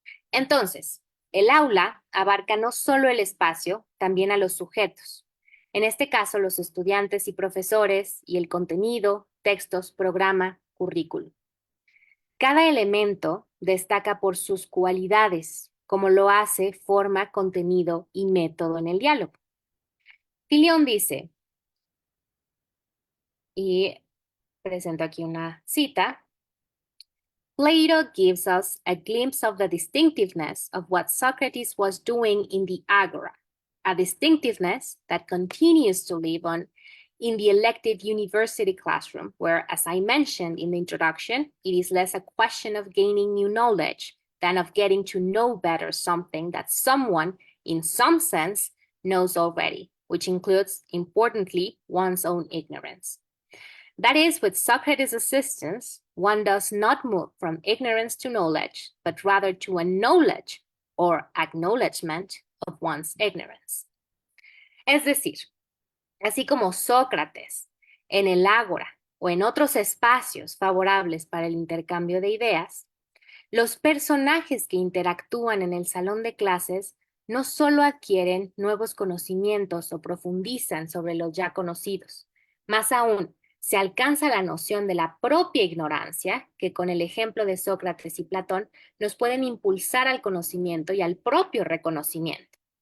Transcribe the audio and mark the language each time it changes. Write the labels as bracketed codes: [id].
[es] Entonces, el aula abarca no solo el espacio, también a los sujetos. En este caso, los estudiantes y profesores y el contenido, textos, programa, currículum. Cada elemento destaca por sus cualidades, como lo hace forma, contenido y método en el diálogo. Filión dice, y presento aquí una cita, [en] Plato gives us a glimpse of the distinctiveness of what Socrates was doing in the agora, a distinctiveness that continues to live on in the elective university classroom, where, as I mentioned in the introduction, it is less a question of gaining new knowledge than of getting to know better something that someone, in some sense, knows already, which includes, importantly, one's own ignorance. That is, with Socrates' assistance, one does not move from ignorance to knowledge, but rather to a knowledge or acknowledgement of one's ignorance. [es] Es decir, así como Sócrates en el ágora o en otros espacios favorables para el intercambio de ideas, los personajes que interactúan en el salón de clases no solo adquieren nuevos conocimientos o profundizan sobre los ya conocidos, más aún, se alcanza la noción de la propia ignorancia, que con el ejemplo de Sócrates y Platón nos pueden impulsar al conocimiento y al propio reconocimiento.